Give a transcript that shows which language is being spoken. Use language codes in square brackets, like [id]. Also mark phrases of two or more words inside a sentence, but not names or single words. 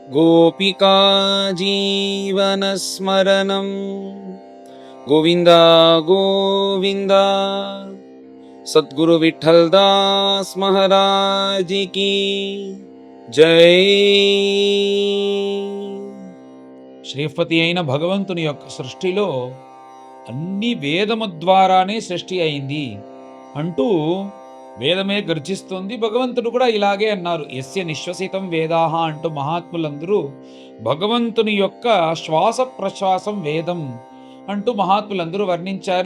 [sa] गोपिका जीवनस्मरणं गोविन्द गोविन्द। [hi] सद्गुरु विठ्ठल दास महाराज की जय। [te] శ్రీపతి అయిన భగవంతుని యొక్క సృష్టిలో అన్ని వేదము ద్వారానే సృష్టి అయింది అంటూ వేదమే గర్జిస్తుంది. భగవంతుడు కూడా ఇలాగే అన్నారు, [sa] యస్య నిశ్వసితం వేదాహ [te] అంటూ మహాత్ములందరూ భగవంతుని యొక్క శ్వాస ప్రశ్వాసం వేదం అంటూ మహాత్ములందరూ వర్ణించారు.